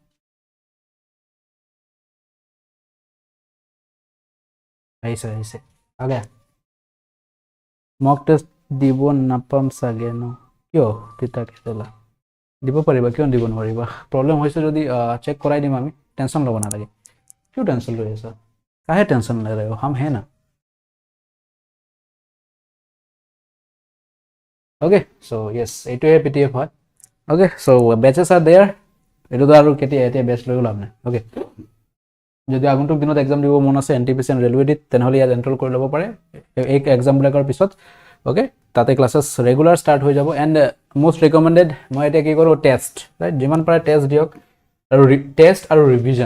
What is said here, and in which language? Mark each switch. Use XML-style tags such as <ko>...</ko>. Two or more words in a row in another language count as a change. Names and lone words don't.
<as>আহিছে আগে। মক টেষ্ট দিব নাপাম চাগে ন? কিয় তিতা কেলা? দিব পাৰিবা, কিয় দিব নোৱাৰিবা? প্ৰব্লেম হৈছে যদি চেক কৰাই দিম আমি, টেনশ্যন ল'ব নালাগে।</as> <hi>क्यों टेंशन ले ऐसा? काहे टेंशन ले रहे हो? हम हैं ना।</hi> <en>okay, so yes,</en> <as>এইটোৱে পিটিএফ হয়।</as> <en>okay, so batches are there.</en> <as>এটোতো আৰু এতিয়া বেচ লৈ লাভ নাই। ওকে, যদি আগন্তুক দিনত এক্সাম দিব মন আছে এনটিপিসি এণ্ড ৰেলৱেডিত, তেনেহ'লে ইয়াত এনৰোল কৰি ল'ব পাৰে এই এক্সামবিলাকৰ পিছত। ওকে, তাতে ক্লাছেছ ৰেগুলাৰ ষ্টাৰ্ট হৈ যাব।</as> <en>and most recommended,</en> <as>মই এতিয়া কি কৰোঁ, টেষ্ট, ৰাইট? যিমান পাৰে টেষ্ট দিয়ক আৰু টেষ্ট আৰু ৰিভিজন।</as>